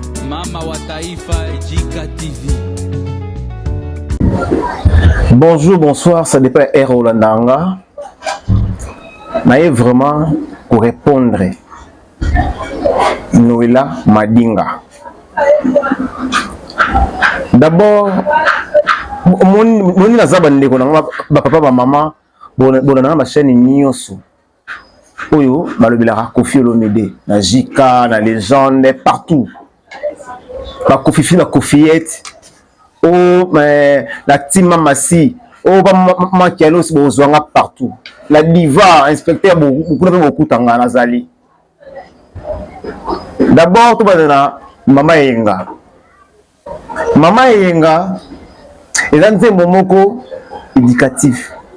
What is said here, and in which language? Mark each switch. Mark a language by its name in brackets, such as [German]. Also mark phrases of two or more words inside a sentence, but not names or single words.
[Lingala] Mama wa Taifa, Jika T V. [French] Bonjour, bonsoir, ça dépend ya heure olandanga. Naye vraiment pour répondre. Noela Madinga. [Lingala] D'abord, moni, moni naza bandeko na nga, ba papa, ba mama, bona, bona na ma chaîne nyonso. oyo balobelaka Koffi Olomide, na J K, na Légende, partout. Ba Kofi Fi, ba Kofiette, o, eh, na Tima Masi, o, ba Ma-, Ma-, Makiano, si bozwanga partout. [French] La diva, [Lingala] inspecteur, bo-, bokuna mpe bokutanga nazali. D'abord, tobanda na Mama Yenga. Mama Eyenga, eza nzembo moko éducatif.